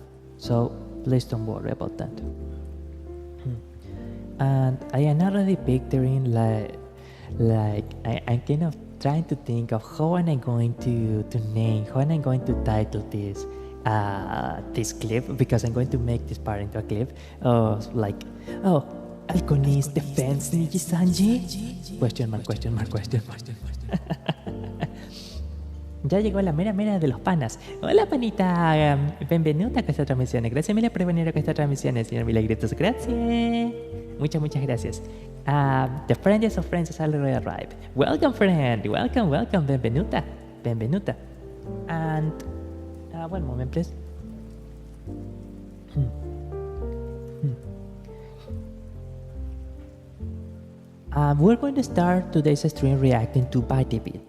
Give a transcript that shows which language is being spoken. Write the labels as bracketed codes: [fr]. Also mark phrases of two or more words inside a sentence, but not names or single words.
[en] So please don't worry about that. And I am already picturing I'm kind of trying to think of how am I going to name, how am I going to title this clip, because I'm going to make this part into a clip. Alconist defends Nijisanji? Question mark. [es] Ya llegó la mera de los panas. Hola, panita. [it] Benvenuta a questa trasmissione. Grazie mille per venire a questa trasmissione, signor Milagritos. Grazie. [es] Muchas gracias. [en] The friends of friends has already arrived. Welcome, friend. Welcome. Benvenuta. And one moment, please. We're going to start today's stream reacting to Bytebit.